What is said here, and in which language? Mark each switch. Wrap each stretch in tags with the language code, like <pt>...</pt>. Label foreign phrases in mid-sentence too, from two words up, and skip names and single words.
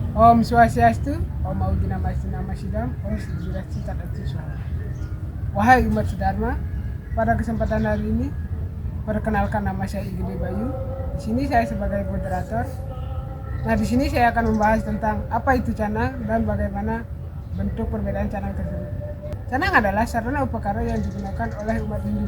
<sa>Om Swastiastu, Om Audinamasti Nama Sidam, Om Swastiastu Tadatu Suara.</sa> <id>Wahai umat Dharma, pada kesempatan hari ini, perkenalkan nama saya Igede Bayu. Di sini saya sebagai moderator. Nah, di sini saya akan membahas tentang apa itu canang dan bagaimana bentuk perbedaan canang tersebut. Canang adalah sarana upakara yang digunakan oleh umat Hindu.</id>